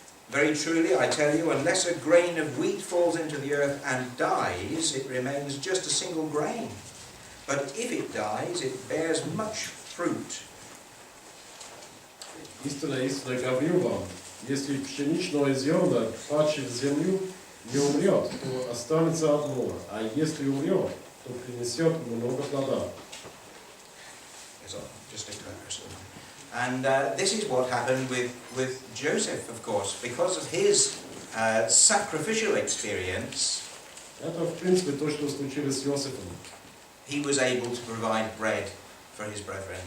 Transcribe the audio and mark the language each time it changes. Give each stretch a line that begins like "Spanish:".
English: Very truly, I tell you, unless a grain of wheat falls into the earth and dies, it remains just a single grain. But if it dies, it bears much fruit.
Russian: Истинно, истинно говорю вам, если пшеничное зерно, падшее в землю, не умрет, то останется одно, а если умрет, то принесет много плода.
English: Just a comparison. And this is what happened with Joseph, of course, because of his sacrificial experience.
Russian: Это, в принципе, то, что случилось с Иосифом.
English: He was able to provide bread for his brethren.